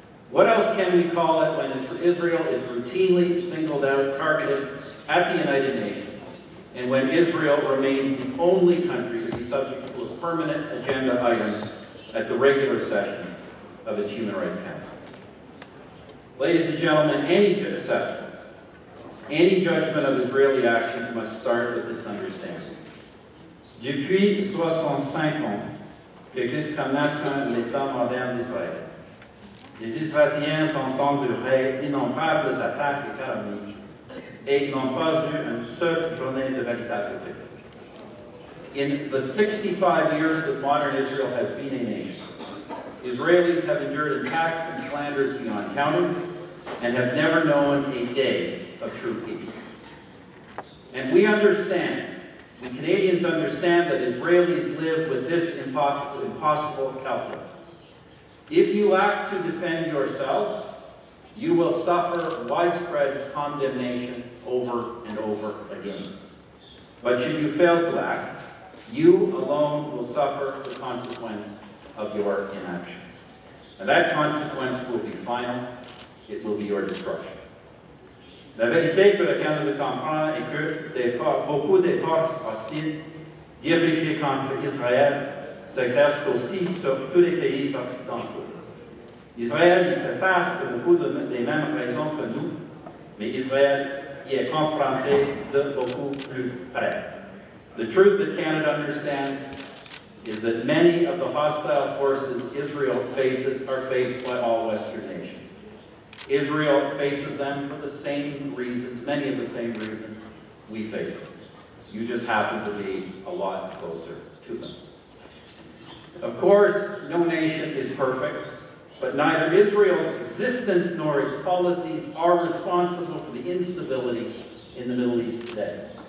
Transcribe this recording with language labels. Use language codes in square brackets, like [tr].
[en] What else can we call it when Israel is routinely singled out, targeted at the United Nations, and when Israel remains the only country to be subject to a permanent agenda item at the regular sessions of its Human Rights Council? Ladies and gentlemen, any assessment, any judgment of Israeli actions must start with this understanding. [fr] Depuis 65 ans qu'existe comme nation l'État moderne d'Israël, les Israéliens sont endurés d'innombrables attaques et calomnies et n'ont pas eu une seule journée de véritable paix. [en] In the 65 years that modern Israel has been a nation, Israelis have endured attacks and slanders beyond counting and have never known a day of true peace. And we Canadians understand that Israelis live with this impossible calculus. If you act to defend yourselves, you will suffer widespread condemnation over and over again. But should you fail to act, you alone will suffer the consequence of your inaction. And that consequence will be final. It will be your destruction. [fr] La vérité que le Canada comprend est que beaucoup des forces hostiles dirigées contre Israël s'exercent aussi sur tous les pays occidentaux. Israël y fait face pour beaucoup des mêmes raisons que nous, mais Israël y est confronté de beaucoup plus près. [en] The truth that Canada understands is that many of the hostile forces Israel faces are faced by all Western nations. Israel faces them for the same reasons, many of the same reasons we face them. You just happen to be a lot closer to them. Of course, no nation is perfect, but neither Israel's existence nor its policies are responsible for the instability in the Middle East today.